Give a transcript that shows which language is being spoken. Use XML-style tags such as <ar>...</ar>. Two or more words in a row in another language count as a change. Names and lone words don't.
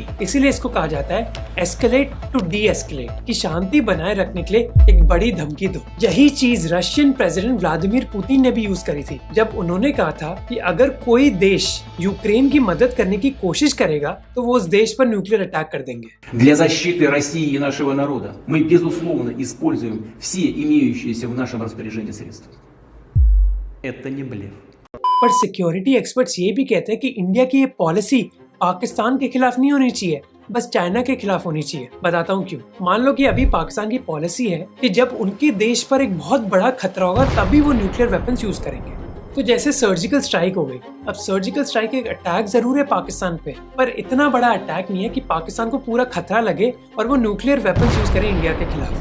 <hi>इसीलिए इसको कहा जाता है</hi> <en>escalate to de-escalate,</en> <hi>कि शांति बनाए रखने के लिए एक बड़ी धमकी दो। यही चीज</hi> <en>Russian President</en> <hi>व्लादिमीर पुतिन ने भी यूज करी थी, जब उन्होंने कहा था कि अगर कोई देश यूक्रेन की मदद करने की कोशिश करेगा तो वो उस देश पर</hi> <en>nuclear attack</en> <hi>कर देंगे।</hi> <ru>Для защиты России и нашего народа мы, безусловно, используем все имеющиеся в нашем распоряжении средства. Это не блеф.</ru> <hi>पर</hi> <en>security experts</en> <hi>ये भी कहते हैं कि इंडिया की ये पॉलिसी पाकिस्तान के खिलाफ नहीं होनी चाहिए, बस चाइना के खिलाफ होनी चाहिए। बताता हूँ क्यों। मान लो कि अभी पाकिस्तान की पॉलिसी है कि जब उनके देश पर एक बहुत बड़ा खतरा होगा तभी वो</hi> <en>nuclear weapons</en> <hi>यूज करेंगे। तो जैसे</hi> <en>surgical strike</en> <hi>हो गई। अब</hi> <en>surgical strike</en> <hi>एक अटैक जरूर है पाकिस्तान पे, पर इतना बड़ा अटैक नहीं है कि पाकिस्तान को पूरा खतरा लगे और वो</hi> <en>nuclear weapons</en> <hi>यूज करे इंडिया के खिलाफ।</hi>